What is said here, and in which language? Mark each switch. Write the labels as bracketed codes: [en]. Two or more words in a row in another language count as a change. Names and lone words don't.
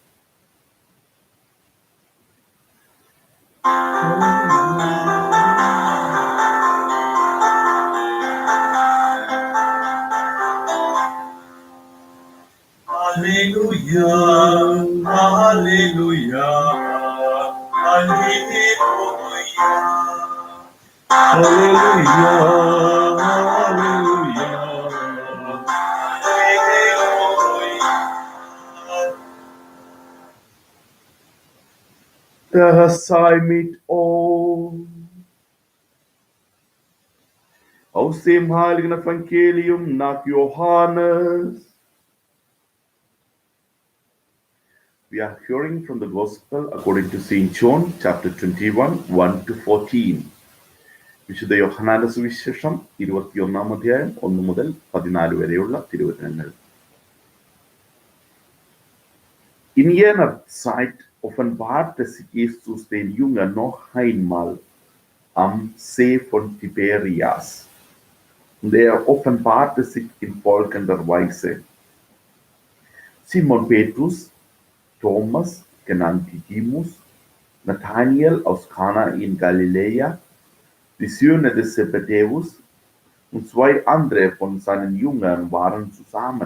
[de] Halleluja, Halleluja, Halleluja, Halleluja, Halleluja, Der Herr sei mit uns. Aus dem heiligen Evangelium nach Johannes. [en] We are hearing from the Gospel according to St. John, chapter 21, 1 to 14. [ml] വിശുദ്ധ യോഹന്നാന്റെ സുവിശേഷം 21 അധ്യായം 1 മുതൽ 14 വരെയുള്ള തിരുവചനങ്ങൾ. [de] In jener Zeit offenbarte sich Jesus den Jüngern noch einmal am See von Tiberias. Und er offenbarte sich in folgender Weise. Simon Petrus, Thomas, genannt Didymus, Nathanael aus Kana in Galiläa, die Söhne des Zebedäus und 2 andere von seinen Jüngern waren zusammen.